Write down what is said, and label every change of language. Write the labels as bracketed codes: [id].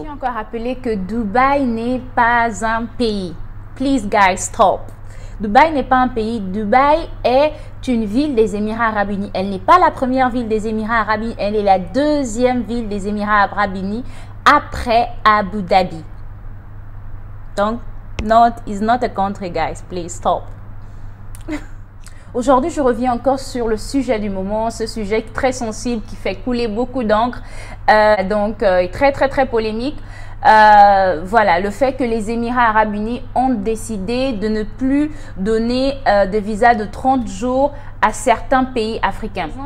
[fr] Je vais encore rappeler que Dubaï n'est pas un pays. [en] Please guys, stop. [fr] Dubaï n'est pas un pays. Dubaï est une ville des Émirats Arabes Unis. Elle n'est pas la première ville des Émirats Arabes Unis. Elle est la deuxième ville des Émirats Arabes Unis après Abu Dhabi. [en] Donc, is not a country, guys. Please stop. [fr] Aujourd'hui, je reviens encore sur le sujet du moment, ce sujet très sensible qui fait couler beaucoup d'encre, très polémique. Voilà, le fait que les Émirats Arabes Unis ont décidé de ne plus donner de visa de 30 jours à certains pays africains.